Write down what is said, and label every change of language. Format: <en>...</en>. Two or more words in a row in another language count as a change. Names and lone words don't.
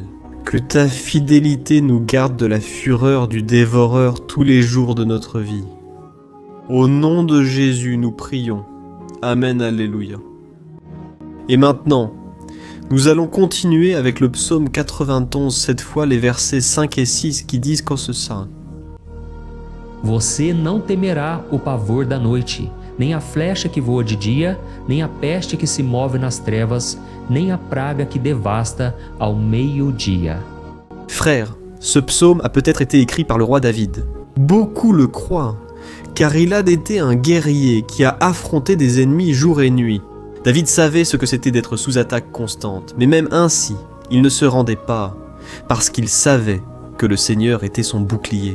<fr>Que ta fidélité nous garde de la fureur du dévoreur tous les jours de notre vie. Au nom de Jésus, nous prions. Amen, alléluia. Et maintenant, nous allons continuer avec le psaume 91, cette fois les versets 5 et 6 qui disent qu'en ce sein.</fr> <pt>Você não temerá o pavor da noite, nem a flecha que voa de dia, nem a peste que se move nas trevas, nem a praga que devasta ao meio-dia.</pt> <fr>Frère, ce psaume a peut-être été écrit par le roi David. Beaucoup le croient, car il a été un guerrier qui a affronté des ennemis jour et nuit. David savait ce que c'était d'être sous attaque constante, mais même ainsi, il ne se rendait pas, parce qu'il savait que le Seigneur était son bouclier.</fr>